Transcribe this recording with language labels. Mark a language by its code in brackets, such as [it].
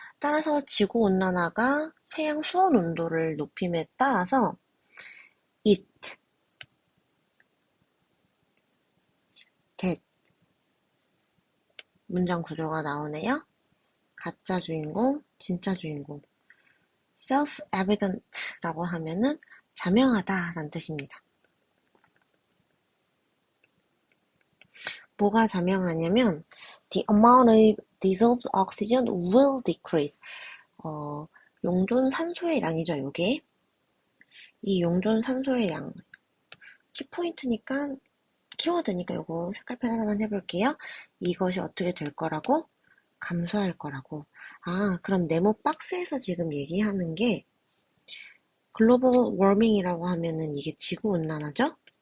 [ko] 따라서 지구온난화가 세양 수온 온도를 높임에 따라서 it, that 문장 구조가 나오네요. 가짜 주인공, 진짜 주인공. self-evident라고 하면은 자명하다라는 뜻입니다. 뭐가 자명하냐면 [en] the amount of dissolved oxygen will decrease. [ko] 용존 산소의 양이죠, 요게. 이 용존 산소의 양. 키포인트니까, 키워드니까 요거 색깔펜 하나만 해볼게요. 이것이 어떻게 될 거라고? 감소할 거라고. 아, 그럼 네모 박스에서 지금 얘기하는 게 글로벌 워밍이라고 하면은 이게 지구온난화죠?